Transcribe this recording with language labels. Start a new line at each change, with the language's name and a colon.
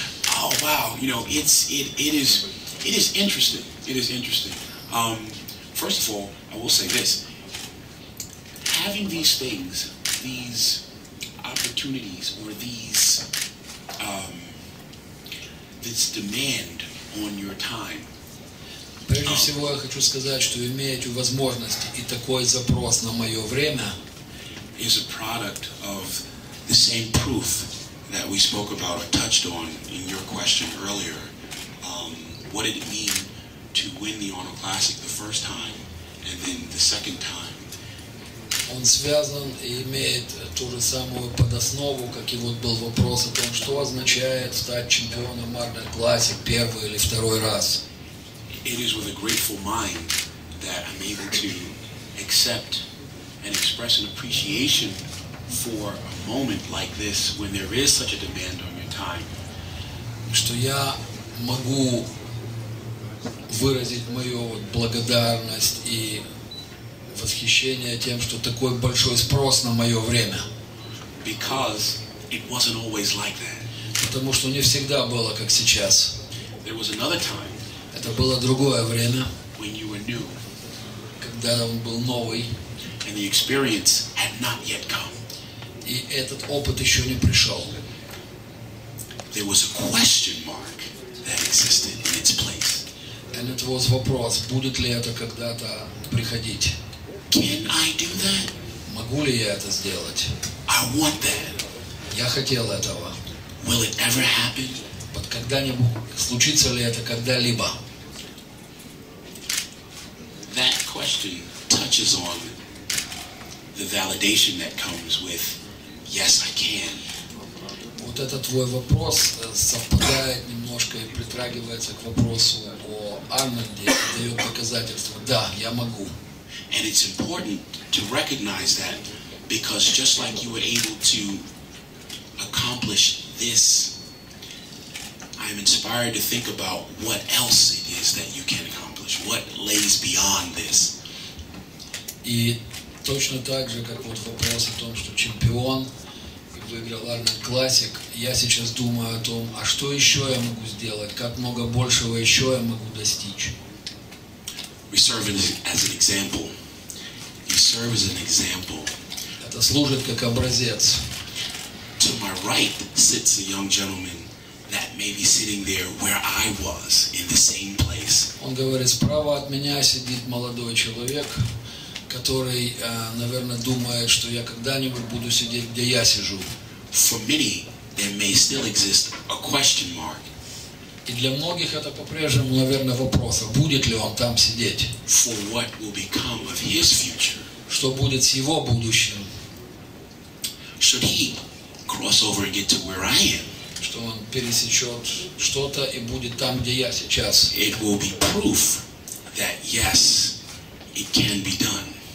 English: Oh wow, you know, it is interesting. It is interesting. First of all, I will say this. Having these things, these opportunities, or this demand on your time.
Russian: Прежде всего, я хочу сказать, что иметь возможность и такой запрос на мое время
English: is a product of the same proof that we spoke about or touched on in your question earlier. What did it mean to win the Arnold Classic the first time and then the second time?
Russian: Он связан и имеет ту же самую подоснову, как и вот был вопрос о том, что означает стать чемпионом Arnold Classic первый или второй раз.
English: It is with a grateful mind that I'm able to accept and express an appreciation for a moment like this when there is such a demand on your time.
Russian: Что я могу выразить мою благодарность и восхищение тем, что такой большой спрос на мое время.
English: Because it wasn't always like that.
Russian: Потому что не всегда было как сейчас.
English: There was another time.
Russian: Это было другое время.
English: When you were new.
Russian: Когда он был новый.
English: And the experience had not yet come.
Russian: И этот опыт еще не пришел.
English: there was a question mark that existed in its place. And it was
Russian: вопрос, будет ли это когда-то приходить.
English: Can I do that?
Russian: Могу ли я это сделать?
English: I want that.
Russian: Я хотел этого.
English: Will it ever happen?
Russian: Вот когда-нибудь, случится ли это когда-либо?
English: That question touches on the validation that comes with, yes, I can.
Russian: Вот этот твой вопрос совпадает немножко и притрагивается к вопросу о Арнольде и дает доказательство. Да, я могу.
English: And it's important to recognize that, because just like you were able to accomplish this, I am inspired to think about what else it is that you can accomplish, what lays beyond this.
Russian: И точно так же, как вот вопрос о том, что чемпион выиграл Арнольд Классик, я сейчас думаю о том, а что еще я могу сделать, как много большего еще я могу достичь.
English: We serve as an example. We serve as an example.
Russian: Это служит как образец.
English: To my right sits a young gentleman that may be sitting there where I was, in the same place.
Russian: Он говорит, справа от меня сидит молодой человек, который, наверное, думает, что я когда-нибудь буду сидеть, где я сижу.
English: For many, there may still exist a question mark.
Russian: И для многих это по-прежнему, наверное, вопрос, а будет ли он там сидеть?
English: For what will become of his future?
Russian: Что будет с его будущим?
English: Should he cross over and get to where I am?
Russian: Что он пересечет что-то и будет там, где я сейчас.
English: It will be proof that yes, it can be done.